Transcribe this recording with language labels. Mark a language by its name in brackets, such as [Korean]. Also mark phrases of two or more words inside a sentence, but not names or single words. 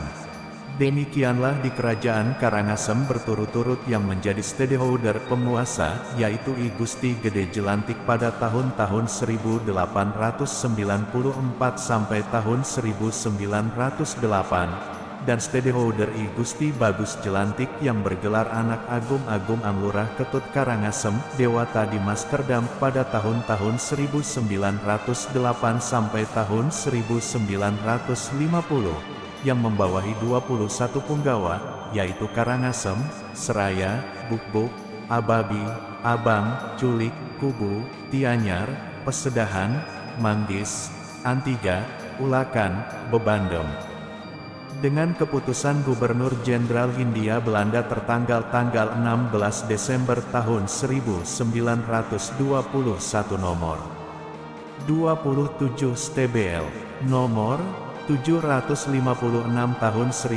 [Indonesian] Demikianlah di kerajaan Karangasem berturut-turut yang menjadi stedehouder penguasa, yaitu I Gusti Gede Jelantik pada tahun-tahun 1894 sampai tahun 1908, dan stedehouder I Gusti Bagus Jelantik yang bergelar anak Agung Anglurah Ketut Karangasem, Dewata di Maskerdam pada tahun-tahun 1908 sampai tahun 1950. Yang membawahi 21 punggawa, yaitu Karangasem, Seraya, Bukbuk, Ababi, Abang, Culik, Kubu, Tianyar, Pesedahan, Manggis, Antiga, Ulakan, Bebandem. Dengan keputusan Gubernur Jenderal Hindia Belanda tertanggal tanggal 16 Desember tahun 1921 nomor 27 STBL, nomor 756 tahun